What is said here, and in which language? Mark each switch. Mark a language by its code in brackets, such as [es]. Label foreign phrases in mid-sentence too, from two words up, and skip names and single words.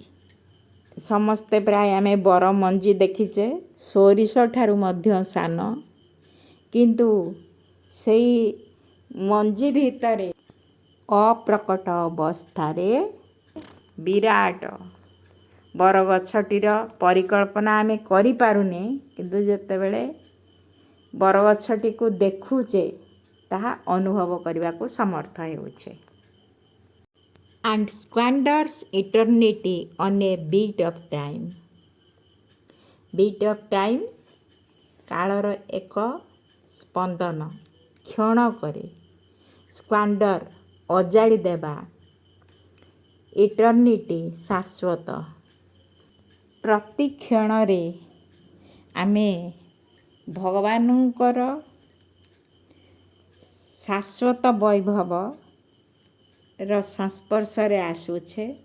[or] ସମସ୍ତେ ପ୍ରାୟ ଆମେ ବର ମଞ୍ଜି ଦେଖିଛେ, ସୋରିଷ ଠାରୁ ମଧ୍ୟ ସାନ, କିନ୍ତୁ ସେଇ ମଞ୍ଜି ଭିତରେ ଅପ୍ରକଟ ଅବସ୍ଥାରେ ବିରାଟ ବରଗଛଟିର ପରିକଳ୍ପନା ଆମେ କରିପାରୁନେ, କିନ୍ତୁ ଯେତେବେଳେ ବରଗଛଟିକୁ ଦେଖୁଛେ ତାହା ଅନୁଭବ କରିବାକୁ ସମର୍ଥ ହେଉଛେ। [en] And squanders eternity on a bit of time. Bit of time [or] କାଳର ଏକ ସ୍ପନ୍ଦନ, କ୍ଷଣକରେ। ସ୍କ୍ୱାଣ୍ଡର ଅଜାଡ଼ି ଦେବା, ଇଟର୍ନିଟି ଶାଶ୍ୱତ। ପ୍ରତି କ୍ଷଣରେ ଆମେ ଭଗବାନଙ୍କର ଶାଶ୍ୱତ ବୈଭବର ସଂସ୍ପର୍ଶରେ ଆସୁଛେ।